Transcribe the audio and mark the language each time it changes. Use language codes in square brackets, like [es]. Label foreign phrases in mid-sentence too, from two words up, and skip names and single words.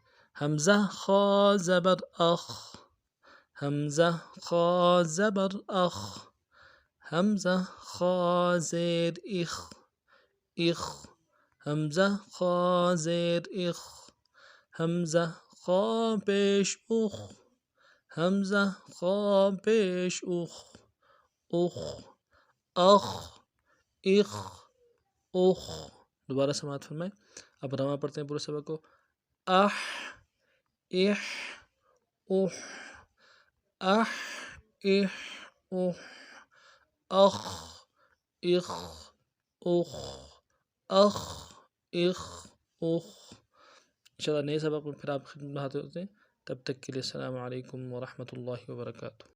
[ur] حمزہ خا زبر اخ، حمزہ خا زبر اخ، حمزہ خا زیر اخ، اخ، حمزہ خا زیر اخ، حمزہ خا پیش اخ، حمزہ خا پیش اخ، اخ، اخ، اخ، اخ۔ دوبارہ سماعت فرمائیں۔ اب رواں پڑھتے ہیں پورے سبق کو۔ اح، اح، اح، اح، اح، اح، اخ، اخ، اخ، اخ، اخ، اخ۔ انشاءاللہ نئے سبق میں پھر آپ خدمت میں حاضر ہوتے ہیں، تب تک کے لیے [ar] السلام علیکم ورحمۃ اللہ وبرکاتہ۔